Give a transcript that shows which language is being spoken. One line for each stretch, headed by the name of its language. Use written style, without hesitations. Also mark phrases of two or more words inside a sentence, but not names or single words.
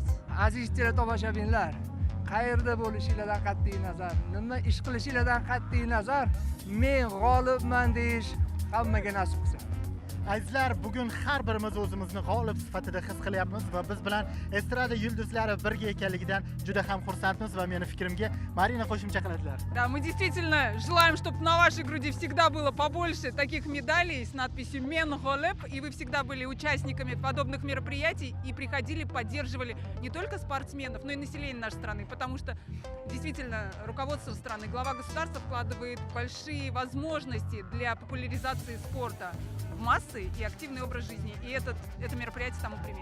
Uzbek: Aziz teletomoshabinlar, qayerda bo'lishinglardan qat'iy nazar, nima ish qilishinglardan qat'iy nazar, men g'olibman deyish hammaga nasib qilsin. Azizlar, bugun har birimiz o'zimizni g'olib sifatida his qilyapmiz va biz bilan estrada yulduzlari birga ekanligidan juda ham xursandmiz va meni fikrimga Marina qo'shimcha qiladilar.
Russian: Да, мы действительно желаем, чтобы на вашей груди всегда было побольше таких медалей с надписью
Uzbek: «Мен Голеб»,
Russian: и вы всегда были участниками подобных мероприятий и приходили, поддерживали не только спортсменов, но и население нашей страны, потому что действительно руководство страны, глава государства вкладывает большие возможности для популяризации спорта в массы и активный образ жизни, и это мероприятие тому пример.